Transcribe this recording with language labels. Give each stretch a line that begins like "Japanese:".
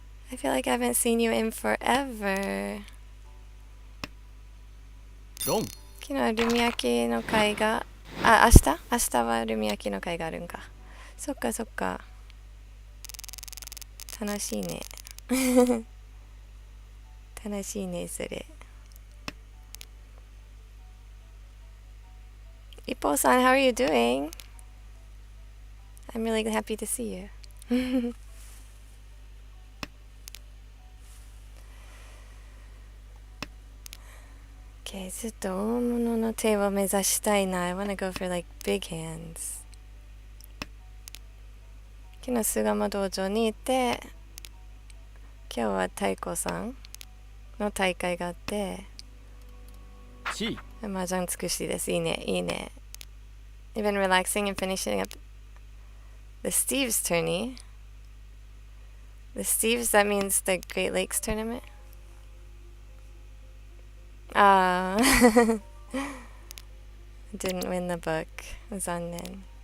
English: I feel like I haven't seen you in forever.
Japanese: ロン。昨日はルミ焼きの会が、明日はルミ焼きの会があるんか。そっかそっか。楽しいね。楽しいね、それ。
English: 一方さん、how are you doing? I'm really happy to see you. Okay,
Japanese: ちょっと大物の手を目指したいな。
English: I wanna go for like big hands.
Japanese: 昨日巣鴨道場に行って、今日は太鼓さんの大会があって、麻雀尽くしです。いいね、いいね。
English: You've been relaxing and finishing up the Steve's tourney. The Steve's, that means the Great Lakes tournament. Didn't win the book. 残念.